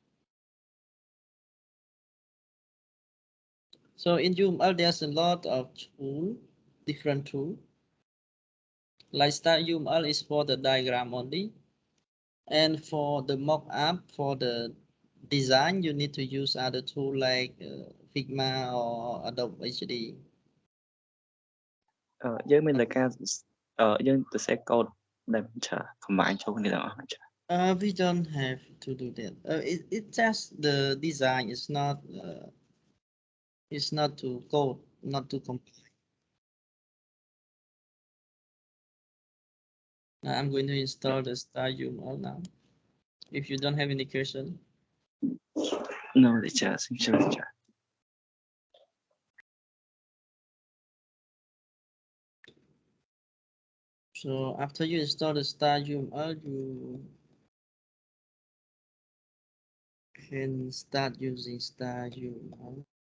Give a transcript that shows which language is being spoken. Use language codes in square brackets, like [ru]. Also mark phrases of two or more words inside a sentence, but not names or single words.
[en] So in UML, there's a lot of different tools. Like Start UML is for the diagram only. And for the mock-up, for the design, you need to use other tools like Figma or Adobe HD. [km] យើងមានតែការយើងទៅសេ code ដែលមិនចា combine ចូលគ្នាទាំងអស់មែនចា [en] We don't have to do that. It just the design is not to code, not to compile. Now I'm going to install the Star UML now. If you don't have any question. No teacher [km] សូមជម្រាបចា [en] So after you install the Star UML, you can start using Star UML.